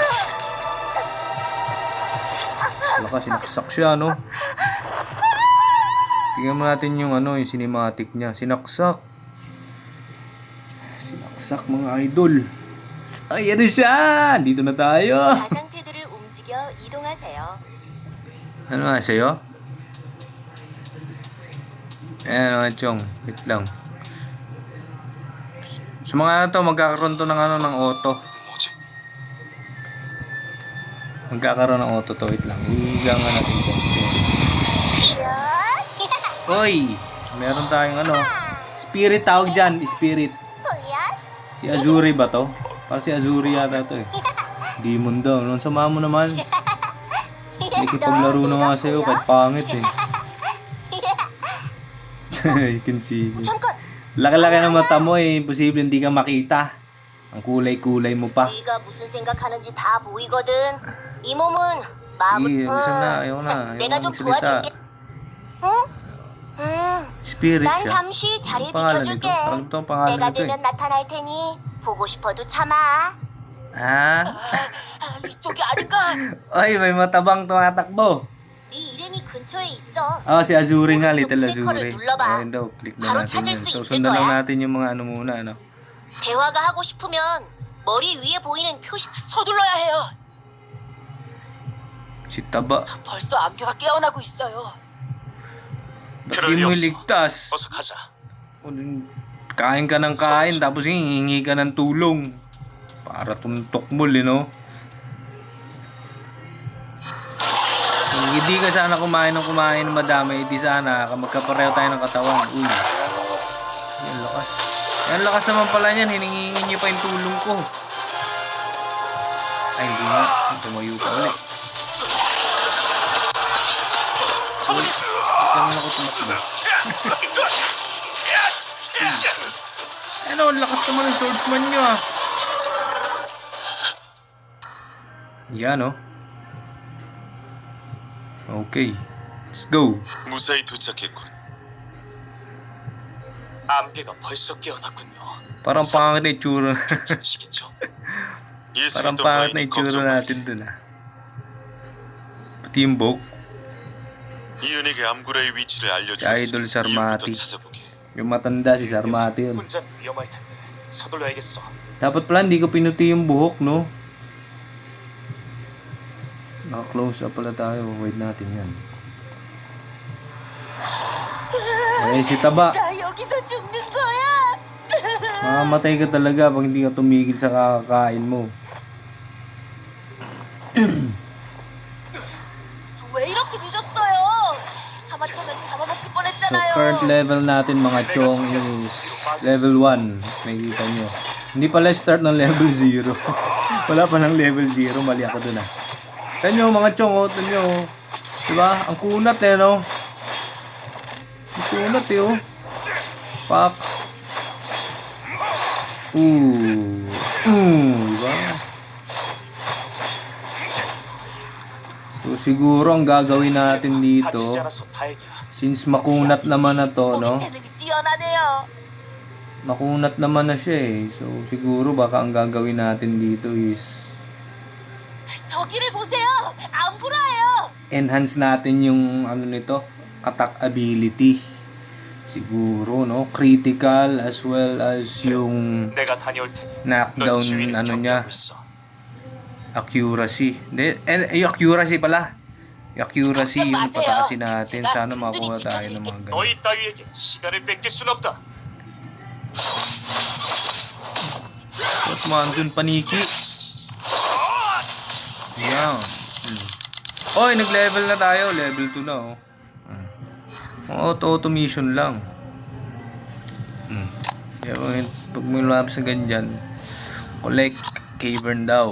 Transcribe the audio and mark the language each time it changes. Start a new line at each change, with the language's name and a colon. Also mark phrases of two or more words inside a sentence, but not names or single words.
Filipino: Lakas, sinaksak siya, no? Tingnan mo natin yung ano, yung cinematic niya. Sinaksak. Sinaksak mga idol. Ayan na siya! Dito na tayo.
Korean: 가상 패드를 움직여 이동하세요.
Filipino: Ano nga sa'yo? Ayan mga chong. Wait lang. Sa mga ano to, magkakaroon to ng ano, ng auto. Magkakaroon ng auto to. Wait lang. Ihiga nga natin konti. Hoy! Meron tayong ano. Spirit tawag dyan. Spirit. Si Azuri ba to? Parang si Azuri yata to eh. Demon daw. Nung sama mo naman. Nakikipaglaro na nga sa'yo kahit pangit eh.
English: You can see me.
Filipino: Laki-laki ng mata mo eh. Imposible hindi ka makita. Ang kulay-kulay mo pa.
Korean: 네가 무슨 생각하는지 다 보이거든. 이 몸은
Filipino: Sige, gusto na. Ayaw na. Ayaw
Korean: 내가
Filipino: na
Korean: 좀
Filipino: magsalita.
Korean: 도와줄게. 응?
Filipino: Spirit
Korean: 난
Filipino: siya.
Korean: 잠시 자리
Filipino: pangalan
Korean: 비켜줄게.
Filipino: nito? Alam to ang pangalan
Korean: 내가
Filipino: nito eh.
Korean: 되면 나타날 테니 보고 싶어도 참아. Ha? 이쪽이 아닌가?
Filipino: Ay, may matabang tumatakbo.
Korean: 네 일행이 근처에 있어.
Filipino: Ah, si Azuri nga, Little
Korean: 오른쪽 클리커를
Filipino: Azuri.
Korean: 눌러봐.
Filipino: Ayun daw, click na
Korean: 바로
Filipino: natin
Korean: 찾을
Filipino: yun.
Korean: 수
Filipino: So,
Korean: 있을
Filipino: sundan lang
Korean: 거야.
Filipino: natin yung mga ano muna, ano.
Korean: 대화가 하고 싶으면 머리 위에 보이는 표시 서둘러야 해요.
Filipino: Si Taba.
Korean: 벌써 안개가 깨어나고 있어요.
Filipino: Ba't di mo iligtas?
Korean: 어서 가자.
Filipino: Kain ka ng kain, tapos hihingi ka ng tulong. Para tuntok mo, no? Kung hindi ka sana kumain ng madami, hindi sana magkapareho tayo ng katawan. Uy. Yan lakas. Yan lakas naman pala niyan, hiningi niyo pa yung tulong ko. Ay, hindi nga. Tumayo ka ulit. Ganun ako tumakbo. Ano, ang lakas naman ng swordsman nyo ah. Yan oh.
English: Okay. Let's go.
Korean: 무사히 도착했군. 안개가 벌써 깨어났군요.
Filipino: Parang pangit na itsura.
Korean: 괜찮으시겠죠?
Filipino: Parang
Korean: 예수님도
Filipino: pangit na
Korean: 너희는
Filipino: itsura
Korean: 걱정 마.
Filipino: natin dun ah. Pati yung book.
Korean: 이은에게 암구라의 위치를
Filipino: Si
Korean: 알려주었으니
Filipino: Idol Sarmati.
Korean: 이유부터 찾아보게.
Filipino: Yung matanda si Sarmati yun.
Korean: 혼자 위험할 텐데 서둘러야겠어.
Filipino: Dapat pala hindi ko pinuti yung buhok, no? Naka-close up pala tayo. Wait natin yan. Eh, si Taba.
Korean: 나 여기서 죽는 거야.
Filipino: Mamamatay ka talaga pag hindi ka tumigil sa kakakain mo.
Korean: 왜 이렇게 늦었어요? 하마터면 잡아먹힐
Filipino: So,
Korean: 뻔했잖아요.
English: current level
Filipino: natin mga chong is level 1. Nakikita nyo. Hindi pala start ng level 0. Wala pa ng level 0. Mali ako dun ah. Tignan nyo mga chong, oh. Tignan nyo, oh. Diba? Ang kunat eh, no? Ang kunat eh, oh. Pak. Diba? So, siguro ang gagawin natin dito,
Korean: 다치지 않아서 다행이야.
Filipino: since makunat naman na to, no?
Korean: 공인 재능이 뛰어나네요.
Filipino: Makunat naman na siya eh. So, siguro baka ang gagawin natin dito is
Korean: 저기를 보세요. 안 불어요.
Filipino: enhance natin yung ano nito,
English: attack ability.
Filipino: Siguro, no?
English: Critical as well as yung
Korean: 내가 다녀올 테니 넌
Filipino: knockdown,
Korean: 지휘를
Filipino: ano niya,
Korean: 경계하고 있어.
Filipino: accuracy. Yung accuracy pala. Yung accuracy, yung
Korean: 걱정 마세요.
Filipino: pataasin natin.
Korean: 제가
Filipino: sana
Korean: 든든히
Filipino: makuha tayo ng
Korean: 지켜드릴게요.
Filipino: mga ganun.
Korean: 너희 따위에게 시간을 뺏길 순 없다.
Filipino: Ba't mo andun paniki? Yan. Oy, nag-level na tayo. Level 2 na, oh. Auto-automation lang. Pag may labs na ganyan,
English: collect cavern
Filipino: daw.